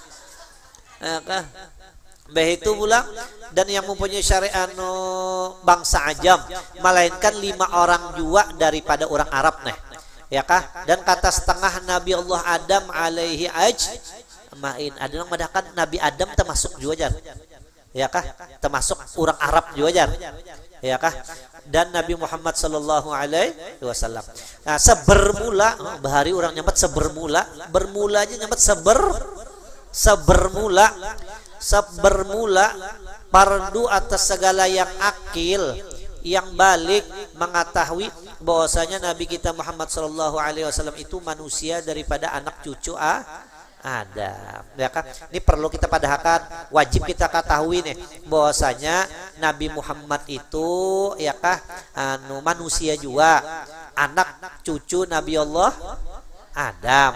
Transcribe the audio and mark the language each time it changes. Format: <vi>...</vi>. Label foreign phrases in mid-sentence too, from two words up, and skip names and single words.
<id>itu pulang dan yang mempunyai syariat bangsa Ajam melainkan 5 orang juga daripada orang Arab nih ya kah dan kata setengah Nabi Allah Adam</id> <ar>alaihi ajmain</ar> <id>ada yang mengatakan Nabi Adam termasuk juga jar ya kah termasuk orang Arab juga jar ya kah dan Nabi Muhammad</id> <ar>sallallahu alaihi wasallam.</ar> <id>Nah, sebermula bahari orang nyambat bermula aja nyambat sebermula fardu atas segala yang akil yang balik mengetahui bahwasanya Nabi kita Muhammad</id> <ar>sallallahu alaihi wasallam</ar> <id>itu manusia daripada anak cucu Adam. Ya kan? Ini perlu kita padahkan, wajib kita ketahui nih bahwasanya Nabi Muhammad itu ya kah manusia juga, anak cucu Nabi Allah Adam.</id>